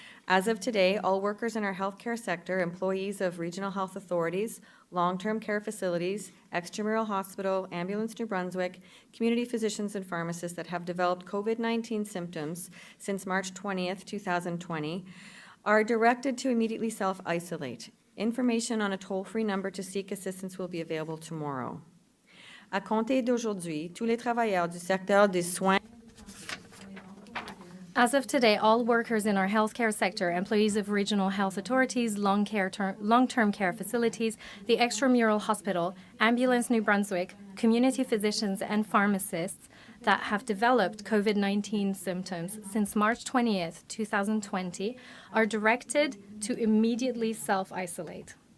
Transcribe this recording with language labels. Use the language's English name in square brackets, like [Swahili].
[English] As of today, all workers in our healthcare sector, employees of regional health authorities, long-term care facilities, extramural hospital, Ambulance New Brunswick, community physicians and pharmacists that have developed COVID-19 symptoms since March 20th, 2020, are directed to immediately self-isolate. Information on a toll-free number to seek assistance will be available tomorrow. [French] À compter d'aujourd'hui, tous les travailleurs du secteur des soins. [English] As of today, all workers in our healthcare sector, employees of regional health authorities, long-term care facilities, the extramural hospital, Ambulance New Brunswick, community physicians and pharmacists that have developed COVID-19 symptoms since March 20th, 2020, are directed to immediately self-isolate.